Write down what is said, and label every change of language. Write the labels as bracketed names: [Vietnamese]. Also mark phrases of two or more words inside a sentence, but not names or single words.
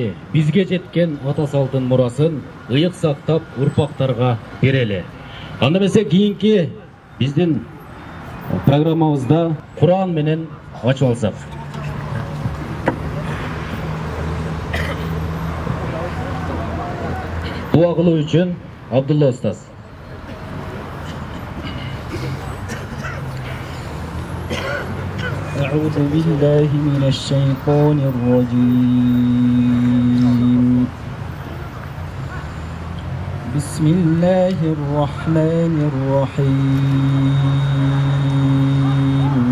[Kyrgyz] Бизге жеткен ата салттын мурасын ыйык сактап урпактарга берели. Анда эмесе кийинки биздин программабызда Кур'ан менен ачып алсак. Дуа кылуу үчүн Абдулла устаз. [Arabic] أعوذ بالله من الشيطان الرجيم. بسم الله الرحمن الرحيم.